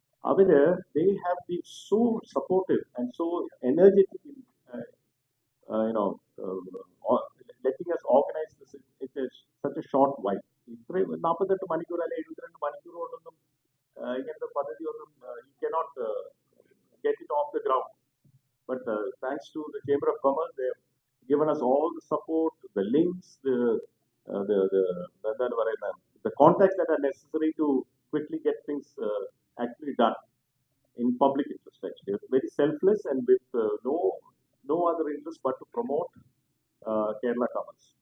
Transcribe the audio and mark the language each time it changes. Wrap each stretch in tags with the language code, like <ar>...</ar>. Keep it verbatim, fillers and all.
<ml>അവര്</ml> <en>they have been so supportive and so energetic in uh, uh, you know, uh, or- letting us organize this in in a sh- such a short while.</en> <ml>ഇത്രയും നാൽപ്പത്തെട്ട് മണിക്കൂർ അല്ലെങ്കിൽ എഴുപത്തിരണ്ട് മണിക്കൂർ കൊണ്ടൊന്നും ആ, ഇങ്ങനത്തെ പദ്ധതി ഒന്നും</ml> <en>You can not get it off the ground. But uh, thanks to the Chamber of Commerce, they have given us all the support, the links, the uh, the the, the, the, the, the contacts that are necessary to quickly get things uh, actually done in public interest. Actually, it's very selfless and with uh, no no other interest but to promote uh, Kerala commerce.</en>